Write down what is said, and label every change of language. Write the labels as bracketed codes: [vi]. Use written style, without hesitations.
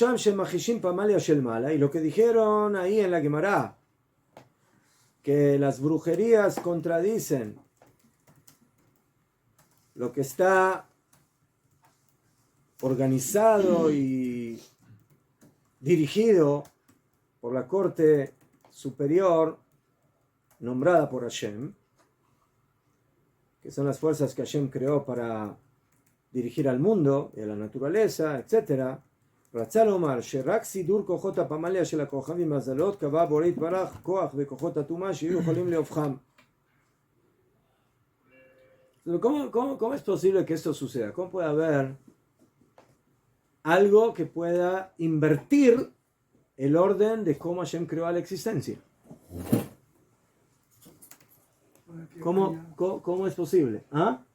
[es] Y lo que dijeron ahí en la Gemara, que las brujerías contradicen lo que está organizado y dirigido por la corte superior nombrada por Hashem, que son las fuerzas que Hashem creó para dirigir al mundo y a la naturaleza, etc. [he] רצה לומר שרק סידור כוחות הפמליה של הכוכבים והזלות קבע בורא יתברך כוח וכוחות הטומאה שיהיו יכולים להופכם. [es] ¿Cómo es posible que esto suceda? ¿Cómo puede haber algo que pueda invertir el orden de cómo Hashem creó a la existencia? ¿Cómo es posible? ¿Ah?